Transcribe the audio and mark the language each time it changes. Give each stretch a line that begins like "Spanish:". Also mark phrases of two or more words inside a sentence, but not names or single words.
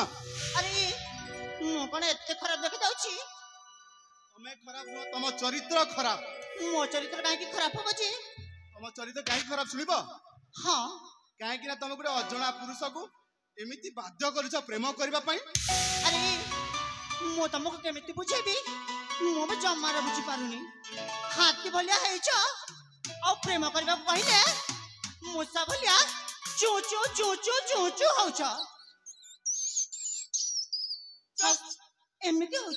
Odia: ଅରେ ମୋ କଣ ଏତେ ଖରାପ ଦେଖା ଯାଉଛି ତମେ ଖରାପ ନ ତମ ଚରିତ୍ର ଖରାପ ମୋ ଚରିତ୍ର କାହେ କି ଖରାପ ହୋ ଯେ ତମ ଚରିତ୍ର କାହେ ଖରାପ ଶୁଣିବ हां କାହେ କି ନା ତମ ଗୋଟେ ଅଜଣା ପୁରୁଷ କୁ ଏମିତି ବାଧ୍ୟ କରୁଛ ପ୍ରେମ କରିବା ପାଇଁ ଅରେ ମୋ ତୁମକୁ କେମିତି ବୁଝେଇବି ମୋ ବେ ଜମାରୁ ବୁଝି ପାରୁନି ହାତୀ ଭଳିଆ ହେଉଛ ଆଉ ପ୍ରେମ କରିବା ପହିଲେ ମୂଷା ଭଳିଆ ଚୁ ଚୁ ଚୁ ଚୁ ଚୁ ଚୁ ହଉଛ ଏମିତି ହଉଛ